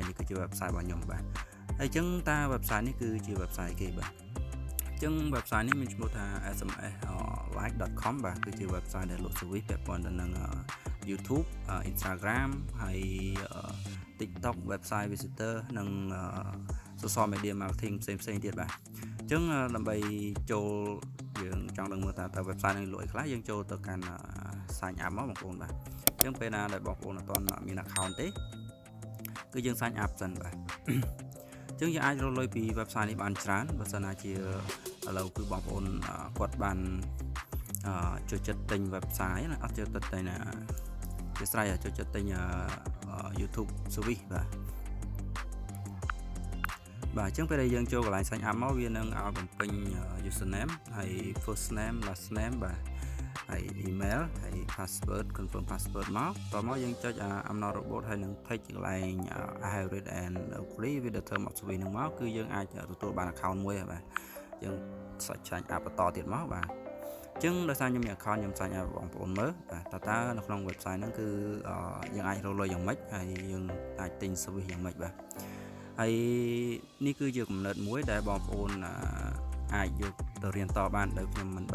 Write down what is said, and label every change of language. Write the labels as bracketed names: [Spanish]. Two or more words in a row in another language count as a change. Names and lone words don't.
[Khmer] នេះគឺជា website របស់ខ្ញុំបាទហើយចឹងតា website នេះគឺជា website គេបាទចឹង website នេះមានឈ្មោះថា smmlarge.com បាទគឺជា website ដែលលក់ service ពាក់ព័ន្ធ ទៅនឹង YouTube Instagram ហើយ TikTok [English] website visitor [Khmer] និង [English] social media marketing [Khmer] ផ្សេងទៀតបាទចឹងដើម្បីចូលយើងចង់ដឹងមើល តើ website នេះលក់អីខ្លះយើងចូលទៅកាន់ [English] sign up [Khmer] មកបងប្អូនបាទចឹងពេលណាដែលបងប្អូនអត់ទាន់មាន account ទេគឺយើង [English] sign up [Khmer] សិនបាទចឹងយើងអាចរកលុយពី website នេះបានច្រើនបើសិនណាជាឥឡូវគឺបងប្អូនគាត់បានចូលចិត្តទិញ website ណាអត់ចូលចិត្តទិញជាស្រ័យចូលចិត្តទិញ [English] YouTube service [Khmer] បាទអញ្ចឹងពេលដែលយើងចូលកន្លែង [English] sign up [Khmer] មកវានឹងឲ្យបំពេញ username ហើយ [English] first name last name [Khmer] បាទហើយ email ហើយ [English] password confirm password [Khmer] មកតមកយើងចុច [English] I'm not robot [Khmer] ហើយនឹង click កន្លែង [English] I have read and agree with the term of service [Khmer] នឹងមកគឺយើងអាចទទួលបាន account មួយហើយបាទយើង [English] sign up [Khmer] បន្តទៀតមកបាទអញ្ចឹង ដោយសារខ្ញុំមាន account ខ្ញុំ [English] sign up [Khmer] បងប្អូនមើលបាទតើនៅក្នុង website ហ្នឹងគឺយើងអាចរកលុយយ៉ាងម៉េចហើយយើងអាចទិញ service យ៉ាងម៉េចបាទហើយនេះគឺជាគំនិតមួយដែលបងប្អូនអាចយកទៅរៀនតបានដោយខ្ញុំមិន